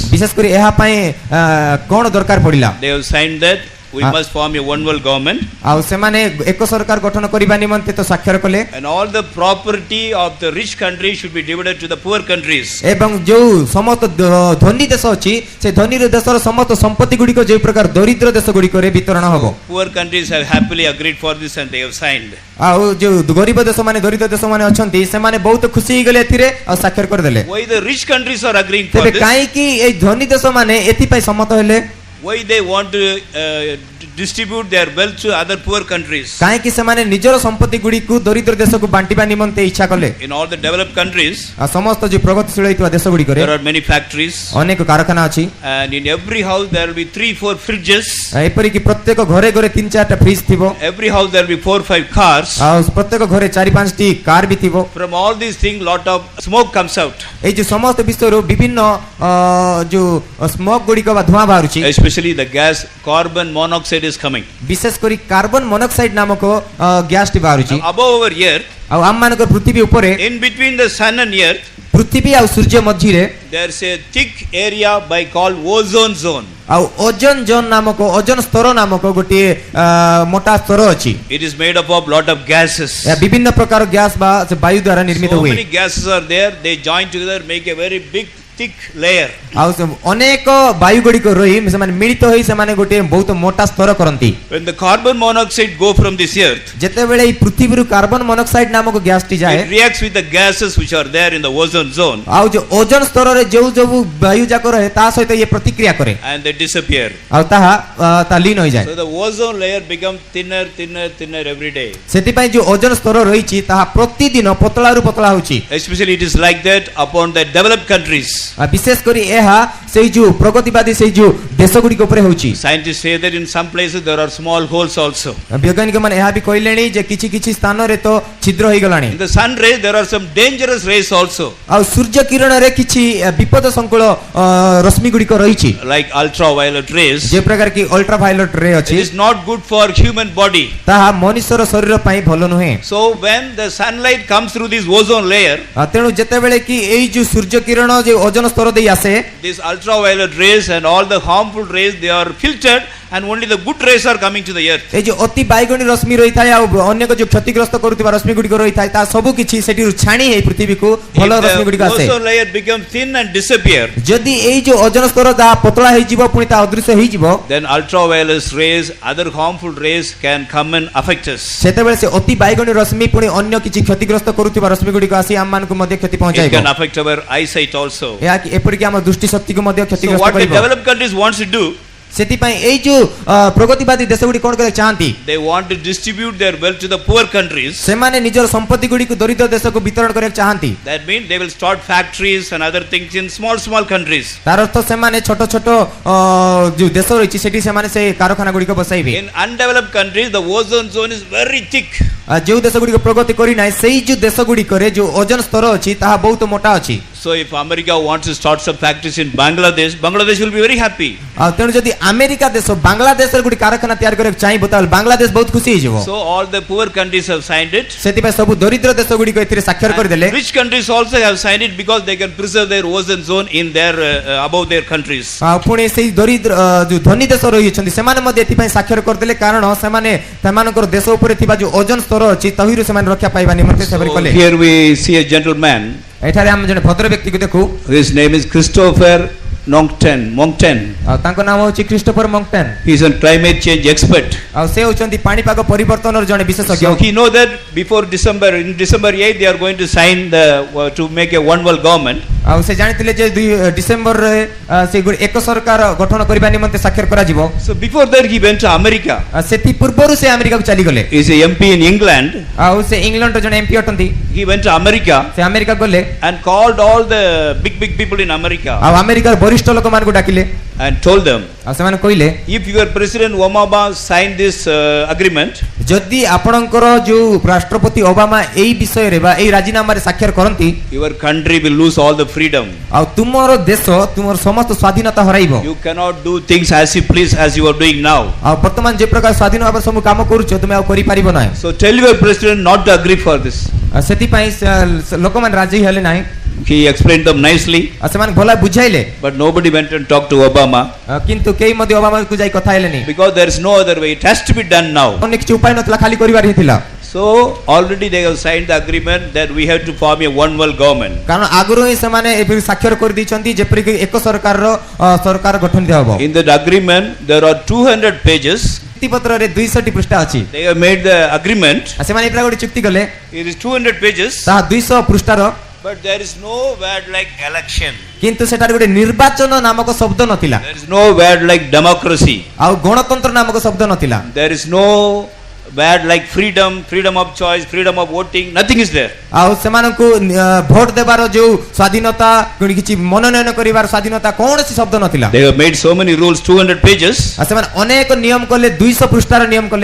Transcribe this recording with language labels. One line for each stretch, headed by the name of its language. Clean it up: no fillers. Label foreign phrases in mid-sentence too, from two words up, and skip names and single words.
Odia: ବିଶେଷ କରି ଏହା ପାଇଁ କଣ ଦରକାର ପଡ଼ିଲା?
English: They have signed that we must form a one world government.
Odia: ଆଉ ସେମାନେ ଏକ ସରକାର ଗଠନ କରିବା ନିମନ୍ତେ ତ ସ୍ୱାକ୍ଷର କଲେ
English: And all the property of the rich countries should be divided to the poor countries.
Odia: ଏବଂ ଯୋଉ ସମସ୍ତ ଧନୀ ଦେଶ ଅଛି ସେ ଧନୀ ଦେଶର ସମସ୍ତ ସମ୍ପତ୍ତି ଗୁଡ଼ିକ ଯେଉଁ ପ୍ରକାର ଦରିଦ୍ର ଦେଶ ଗୁଡ଼ିକରେ ବିତରଣ ହେବ।
English: Poor countries have happily agreed for this and they have signed.
Odia: ଆଉ ଯୋଉ ଗରିବ ଦେଶ ମାନେ ଦରିଦ୍ର ଦେଶ ମାନେ ଅଛନ୍ତି ସେମାନେ ବହୁତ ଖୁସି ହେଇଗଲେ ଏଥିରେ ଆଉ ସ୍ୱାକ୍ଷର କରିଦେଲେ।
English: Why the rich countries are agreeing for
Odia: ତେବେ
English: this?
Odia: କାହିଁକି ଏଇ ଧନୀ ଦେଶ ମାନେ ଏଥିପାଇଁ ସମ୍ମତ ହେଲେ?
English: Why they want to distribute their wealth to other poor countries?
Odia: କାହିଁକି ସେମାନେ ନିଜର ସମ୍ପତ୍ତି ଗୁଡ଼ିକୁ ଦରିଦ୍ର ଦେଶକୁ ବାଣ୍ଟିବା ନିମନ୍ତେ ଇଚ୍ଛା କଲେ?
English: In all the developed countries,
Odia: ଆଉ ସମସ୍ତ ଯୋଉ ପ୍ରଗତିଶୀଳ ହେଇଥିବା ଦେଶ ଗୁଡ଼ିକରେ
English: there are many factories,
Odia: ଅନେକ କାରଖାନା ଅଛି
English: and in every house there will be 3-4 fridges.
Odia: ଏପରିକି ପ୍ରତ୍ୟେକ ଘରେ ଘରେ 3-4ଟା ଫ୍ରିଜ ଥିବ
English: Every house there will be 4-5 cars.
Odia: ଆଉ ପ୍ରତ୍ୟେକ ଘରେ 4-5ଟି କାର ବି ଥିବ।
English: From all these things, lot of smoke comes out.
Odia: ଏଇ ଯୋଉ ସମସ୍ତ ବିଷୟରୁ ବିଭିନ୍ନ ଯୋଉ ସ୍ମୋକ ଗୁଡ଼ିକ ବା ଧୂଆଁ ବାହାରୁଛି
English: Especially the gas carbon monoxide is coming.
Odia: ବିଶେଷ କରି
English: carbon monoxide
Odia: ନାମକ ଗ୍ୟାସଟି ବାହାରୁଛି।
English: Now, above our earth,
Odia: ଆଉ ଆମମାନଙ୍କର ପୃଥିବୀ ଉପରେ
English: in between the sun and earth,
Odia: ପୃଥିବୀ ଆଉ ସୂର୍ଯ୍ୟ ମଝିରେ
English: there's a thick area by called ozone zone.
Odia: ଆଉ
English: ozone zone
Odia: ନାମକ ଓଜୋନ ସ୍ତର ନାମକ ଗୋଟିଏ ମୋଟା ସ୍ତର ଅଛି।
English: It is made up of lot of gases.
Odia: ଏହା ବିଭିନ୍ନ ପ୍ରକାର ଗ୍ୟାସ ବା ସେ ବାୟୁ ଦ୍ୱାରା ନିର୍ମିତ
English: So
Odia: ହୁଏ।
English: many gases are there. They join together, make a very big thick layer.
Odia: ଆଉ ଅନେକ ବାୟୁ ଗୁଡ଼ିକ ରହି ସେମାନେ ମିଳିତ ହୋଇ ସେମାନେ ଗୋଟିଏ ବହୁତ ମୋଟା ସ୍ତର କରନ୍ତି।
English: When the carbon monoxide go from this earth,
Odia: ଯେତେବେଳେ ଏଇ ପୃଥିବୀରୁ
English: carbon monoxide
Odia: ନାମକ ଗ୍ୟାସଟି ଯାଏ
English: it reacts with the gases which are there in the ozone zone,
Odia: ଆଉ ଯୋଉ ଓଜୋନ ସ୍ତରରେ ଯୋଉ ଯୋଉ ବାୟୁ ଯାକ ରହେ ତା ସହିତ ଇଏ ପ୍ରତିକ୍ରିୟା କରେ
English: and they disappear.
Odia: ଆଉ ତାହା ତା ଲୀନ ହୋଇଯାଏ।
English: So the ozone layer becomes thinner, thinner, thinner every day.
Odia: ସେଥିପାଇଁ ଯୋଉ ଓଜୋନ ସ୍ତର ରହିଛି ତାହା ପ୍ରତିଦିନ ପତଳାରୁ ପତଳା ହେଉଛି।
English: Especially it is like that upon the developed countries.
Odia: ବିଶେଷ କରି ଏହା ସେଇ ଯୋଉ ପ୍ରଗତିବାଦୀ ସେଇ ଯୋଉ ଦେଶ ଗୁଡ଼ିକ ଉପରେ ହେଉଛି।
English: Scientists say that in some places there are small holes also.
Odia: ବୈଜ୍ଞାନିକ ମାନେ ଏହା ବି କହିଲେଣି ଯେ କିଛି କିଛି ସ୍ଥାନରେ ତ ଛିଦ୍ର ହେଇଗଲାଣି।
English: In the sun rays there are some dangerous rays also,
Odia: ଆଉ ସୂର୍ଯ୍ୟ କିରଣରେ କିଛି ବିପଦ ସଂକୁଳ ରଶ୍ମି ଗୁଡ଼ିକ ରହିଛି
English: like ultraviolet rays.
Odia: ଯେ ପ୍ରକାର କି
English: ultraviolet ray It
Odia: ଅଛି
English: is not good for human body.
Odia: ତାହା ମନୁଷ୍ୟର ଶରୀର ପାଇଁ ଭଲ ନୁହେଁ।
English: So when the sunlight comes through this ozone layer,
Odia: ତେଣୁ ଯେତେବେଳେ କି ଏଇ ଯୋଉ ସୂର୍ଯ୍ୟ କିରଣ ଯେ ଓଜନ ସ୍ତର ଦେଇ ଆସେ
English: these ultraviolet rays and all the harmful rays, they are filtered and only the good rays are coming to the earth.
Odia: ଏଇ ଯୋଉ ଅତି ବାଇଗଣୀ ରଶ୍ମି ରହିଥାଏ ଆଉ ଅନେକ ଯୋଉ କ୍ଷତିଗ୍ରସ୍ତ କରୁଥିବା ରଶ୍ମି ଗୁଡ଼ିକ ରହିଥାଏ ତା ସବୁ କିଛି ସେଠିରୁ ଛାଣି ହେଇ ପୃଥିବୀକୁ ଭଲ
English: If
Odia: ରଶ୍ମି ଗୁଡ଼ିକ
English: the
Odia: ଆସେ।
English: ozone layer becomes thin and disappear,
Odia: ଯଦି ଏଇ ଯୋଉ ଓଜନ ସ୍ତର ତାହା ପତଳା ହେଇଯିବ ପୁଣି ତା ଅଦୃଶ୍ୟ ହେଇଯିବ
English: then ultraviolet rays, other harmful rays can come and affect us.
Odia: ସେତେବେଳେ ସେ ଅତି ବାଇଗଣୀ ରଶ୍ମି ପୁଣି ଅନ୍ୟ କିଛି କ୍ଷତିଗ୍ରସ୍ତ କରୁଥିବା ରଶ୍ମି ଗୁଡ଼ିକ ଆସି ଆମମାନଙ୍କୁ ମଧ୍ୟ କ୍ଷତି
English: It
Odia: ପହଞ୍ଚାଇବ।
English: can affect our eyesight also.
Odia: ଏହା ଏପରିକି ଆମ ଦୃଷ୍ଟି ଶକ୍ତିକୁ ମଧ୍ୟ
English: So
Odia: କ୍ଷତିଗ୍ରସ୍ତ
English: what the
Odia: କରିବ।
English: developed countries wants to do,
Odia: ସେଥିପାଇଁ ଏଇ ଯୋଉ ପ୍ରଗତିବାଦୀ ଦେଶ ଗୁଡ଼ିକ କଣ କରିବାକୁ ଚାହାନ୍ତି
English: they want to distribute their wealth to the poor countries.
Odia: ସେମାନେ ନିଜର ସମ୍ପତ୍ତି ଗୁଡ଼ିକୁ ଦରିଦ୍ର ଦେଶକୁ ବିତରଣ କରିବାକୁ ଚାହାନ୍ତି।
English: That means they will start factories and other things in small countries.
Odia: ତାର ଅର୍ଥ ସେମାନେ ଛୋଟ ଛୋଟ ଯୋଉ ଦେଶ ରହିଛି ସେଠି ସେମାନେ ସେ କାରଖାନା ଗୁଡ଼ିକ ବସାଇବେ।
English: In undeveloped countries, the ozone zone is very thick.
Odia: ଯୋଉ ଦେଶ ଗୁଡ଼ିକ ପ୍ରଗତି କରିନାହିଁ ସେଇ ଯୋଉ ଦେଶ ଗୁଡ଼ିକରେ ଯୋଉ ଓଜନ ସ୍ତର ଅଛି ତାହା ବହୁତ ମୋଟା ଅଛି।
English: So if America wants to start some factories in Bangladesh, Bangladesh will be very happy.
Odia: ଆଉ ତେଣୁ ଯଦି ଆମେରିକା ଦେଶ ବାଂଲାଦେଶରେ ଗୋଟେ କାରଖାନା ତିଆରି କରିବାକୁ ଚାହିଁବ ତାହେଲେ ବାଂଲାଦେଶ ବହୁତ ଖୁସି ହେଇଯିବ।
English: So all the poor countries have signed it.
Odia: ସେଥିପାଇଁ ସବୁ ଦରିଦ୍ର ଦେଶ ଗୁଡ଼ିକ ଏଥିରେ ସ୍ୱାକ୍ଷର କରିଦେଲେ।
English: And rich countries also have signed it because they can preserve their ozone zone in their above their countries.
Odia: ଆଉ ପୁଣି ସେଇ ଦରିଦ୍ର ଯୋଉ ଧନୀ ଦେଶ ରହିଛନ୍ତି ସେମାନେ ମଧ୍ୟ ଏଥିପାଇଁ ସ୍ୱାକ୍ଷର କରିଦେଲେ କାରଣ ସେମାନେ ସେମାନଙ୍କର ଦେଶ ଉପରେ ଥିବା ଯୋଉ ଓଜନ ସ୍ତର ଅଛି ତହିଁରୁ ସେମାନେ ରକ୍ଷା ପାଇବା ନିମନ୍ତେ ସେପରି
English: So
Odia: କଲେ।
English: here we see a gentleman.
Odia: ଏଠାରେ ଆମେ ଜଣେ ଭଦ୍ର ବ୍ୟକ୍ତିକୁ ଦେଖୁ।
English: His name is Christopher Monkton.
Odia: ଆଉ ତାଙ୍କ ନାମ ହେଉଛି କ୍ରିଷ୍ଟୋଫର ମଙ୍କଟନ୍।
English: He is a climate change expert.
Odia: ଆଉ ସେ ହେଉଛନ୍ତି ପାଣିପାଗ ପରିବର୍ତ୍ତନର ଜଣେ ବିଶେଷଜ୍ଞ।
English: So he know that before December, in December 8, they are going to sign the to make a one world government.
Odia: ଆଉ ସେ ଜାଣିଥିଲେ ଯେ ଡିସେମ୍ବରରେ ସେ ଏକ ସରକାର ଗଠନ କରିବା ନିମନ୍ତେ ସ୍ୱାକ୍ଷର କରାଯିବ।
English: So before that, he went to America.
Odia: ସେଥି ପୂର୍ବରୁ ସେ ଆମେରିକାକୁ ଚାଲିଗଲେ।
English: He is a MP in England.
Odia: ଆଉ ସେ ଇଂଲଣ୍ଡର ଜଣେ ଏମ୍ପି ଅଟନ୍ତି।
English: He went to America
Odia: ସେ ଆମେରିକା ଗଲେ
English: and called all the big people in America
Odia: ଆଉ ଆମେରିକାର ବରିଷ୍ଠ ଲୋକମାନଙ୍କୁ ଡାକିଲେ
English: and told them,
Odia: ଆଉ ସେମାନେ କହିଲେ
English: if your President Obama signed this agreement,
Odia: ଯଦି ଆପଣଙ୍କର ଯୋଉ ରାଷ୍ଟ୍ରପତି ଓବାମା ଏଇ ବିଷୟରେ ବା ଏଇ ରାଜିନାମାରେ ସ୍ୱାକ୍ଷର କରନ୍ତି
English: your country will lose all the freedom.
Odia: ଆଉ ତୁମର ଦେଶ ତୁମର ସମସ୍ତ ସ୍ୱାଧୀନତା ହରାଇବ।
English: You cannot do things as you please as you are doing now.
Odia: ଆଉ ବର୍ତ୍ତମାନ ଯେ ପ୍ରକାର ସ୍ୱାଧୀନ ଭାବରେ ସବୁ କାମ କରୁଛ ତୁମେ ଆଉ କରିପାରିବ ନାହିଁ।
English: So tell your president not to agree for this.
Odia: ସେଥିପାଇଁ ଲୋକମାନେ ରାଜି ହେଲେ ନାହିଁ।
English: He explained them nicely,
Odia: ସେମାନେ ଭଲ ବୁଝାଇଲେ
English: but nobody went and talked to Obama
Odia: କିନ୍ତୁ କେହି ମଧ୍ୟ ଓବାମା କୁ ଯାଇ କଥା ହେଲେନି
English: because there is no other way. It has to be done now.
Odia: ଅନ୍ୟ କିଛି ଉପାୟ ନଥିଲା ଖାଲି କରିବାର ହିଁ ଥିଲା
English: So already they have signed the agreement that we have to form a one world government.
Odia: କାରଣ ଆଗରୁ ହିଁ ସେମାନେ ଏବେ ସ୍ୱାକ୍ଷର କରି ଦେଇଛନ୍ତି ଯେପରିକି ଏକ ସରକାରର ସରକାର ଗଠନ ହେବ
English: In that agreement there are 200 pages.
Odia: ଚୁକ୍ତିପତ୍ରରେ 200ଟି ପୃଷ୍ଠା ଅଛି
English: They have made the agreement.
Odia: ସେମାନେ ଏଇଟା ଗୋଟେ ଚୁକ୍ତି କଲେ
English: It is 200 pages,
Odia: ତାହା 200 ପୃଷ୍ଠାର
English: but there is no word like election.
Odia: କିନ୍ତୁ ସେଠାରେ ଗୋଟେ ନିର୍ବାଚନ ନାମକ ଶବ୍ଦ ନଥିଲା
English: There is no word like democracy.
Odia: ଆଉ ଗଣତନ୍ତ୍ର ନାମକ ଶବ୍ଦ ନଥିଲା
English: There is no word like freedom, freedom of choice, freedom of voting. Nothing is there.
Odia: ଆଉ ସେମାନଙ୍କୁ ଭୋଟ ଦେବାର ଯୋଉ ସ୍ୱାଧୀନତା କିଛି ମନୋନୟନ କରିବାର ସ୍ୱାଧୀନତା କୌଣସି ଶବ୍ଦ ନଥିଲା
English: They have made so many rules, 200 pages,
Odia: ଆଉ ସେମାନେ ଅନେକ ନିୟମ କଲେ 200 ପୃଷ୍ଠାର ନିୟମ କଲେ